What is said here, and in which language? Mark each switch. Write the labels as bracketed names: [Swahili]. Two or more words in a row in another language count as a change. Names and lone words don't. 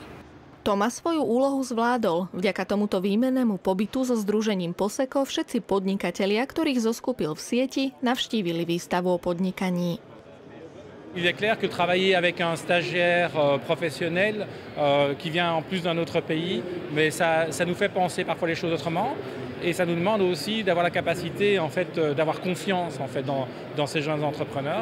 [Slovak] Thomas svoju úlohu zvládol. Vďaka tomuto výmennému pobytu so združením Poseco všetci podnikatelia, ktorých zoskupil v sieti, navštívili výstavu o podnikaní. [French] Il est clair que travailler avec un stagiaire professionnel qui vient en plus d'un autre pays, mais ça nous fait penser parfois les choses autrement et ça nous demande aussi d'avoir la capacité en fait d'avoir confiance en fait dans ces jeunes entrepreneurs.